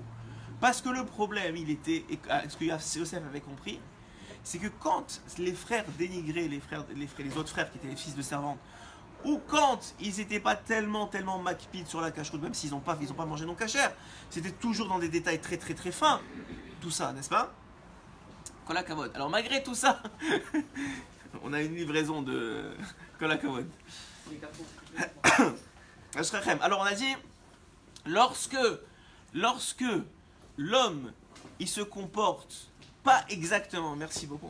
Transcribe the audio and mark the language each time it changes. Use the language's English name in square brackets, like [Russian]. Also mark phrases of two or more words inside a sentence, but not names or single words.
[French] Parce que le problème, il était, et ce que Yosef avait compris, c'est que quand les frères dénigraient les autres frères qui étaient les fils de servantes, ou quand ils n'étaient pas tellement makpid sur la cacheroute, même s'ils n'ont pas mangé non cachère, c'était toujours dans des détails très fins, tout ça, n'est-ce pas? [Hebrew] כל הכבוד. [French] Alors malgré tout ça, on a une livraison de [Hebrew] כל הכבוד. [French] Alors on a dit, lorsque l'homme il se comporte pas exactement, merci beaucoup.